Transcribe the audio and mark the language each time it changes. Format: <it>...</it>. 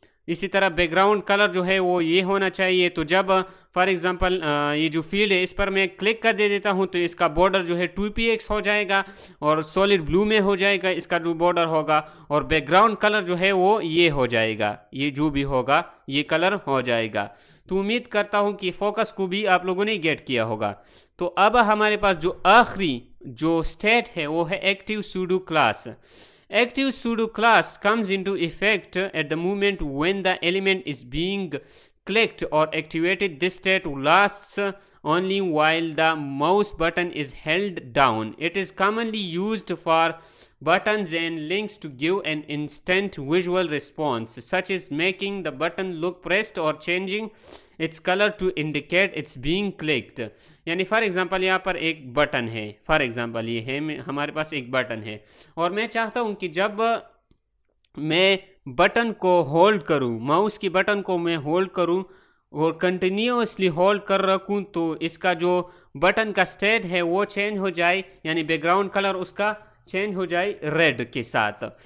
<hi>इसी तरह background colour जो है वो ये होना चाहिए। तो जब फॉर एग्जांपल ये जो फील्ड है इस पर मैं क्लिक कर देता हूँ तो इसका बॉर्डर जो है 2px हो जाएगा और सॉलिड ब्लू में हो जाएगा इसका जो बॉर्डर होगा, और बैकग्राउंड कलर जो है वो ये हो जाएगा, ये जो भी होगा ये कलर हो जाएगा। तो उम्मीद करता हूँ कि फोकस को भी आप लोगों ने गेट किया होगा। तो अब हमारे पास जो आखिरी जो स्टेट है वो है active pseudo class.</hi> <en>Active pseudo class comes into effect at the moment when the element is being clicked or activated. This state lasts only while the mouse button is held down. It is commonly used for buttons and links to give an instant visual response, such as making the button look pressed or changing its color to indicate it's being clicked.</en> <hi>यानी for example यहाँ पर एक button है, for example ये है हमारे पास एक button है, और मैं चाहता हूँ कि जब मैं बटन को होल्ड करूँ, माउस की बटन को मैं होल्ड करूँ और कंटिन्यूअसली होल्ड कर रखूँ, तो इसका जो बटन का स्टेट है वो चेंज हो जाए, यानी बैकग्राउंड कलर उसका चेंज हो जाए रेड के साथ।</hi>